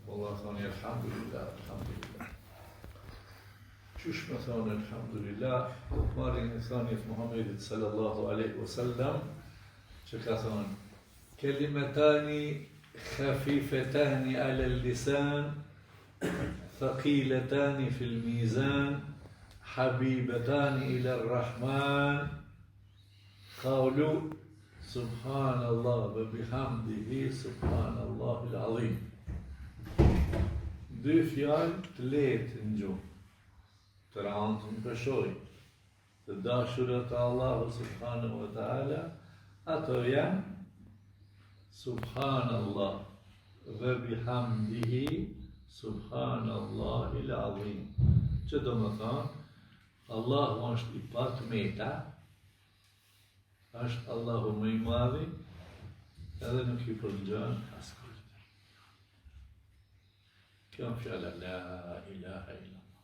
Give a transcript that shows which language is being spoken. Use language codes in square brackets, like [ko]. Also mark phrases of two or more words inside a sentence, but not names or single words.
[sq] më thoni [ar] الحمد لله، الحمد لله. [sq] Qysh më thoni alhamdulillah, marrin e thanit Muhammedit [ar] صلى الله عليه وسلم, [sq] që ka thonë, [ar] كلمتان خفيفتان على لسان ثقيلتان في الميزان حبيبتان إلى الرحمن قول سبحان الله وبحمده سبحان الله العظيم. [sq] Dy fjalë të lehtë në gjuhë, të rëndë në peshoj, të dashurët e Allahu [ar] سبحانه وتعالى, [sq] ato janë [ar] سبحان الله وبحمده سبحان الله العظيم. [sq] Që do më thonë, Allahu është i patë meta, është Allahu më i madhi, edhe nuk i përngjan askujt. Kjo në fjala [ar] لا إله إلا الله.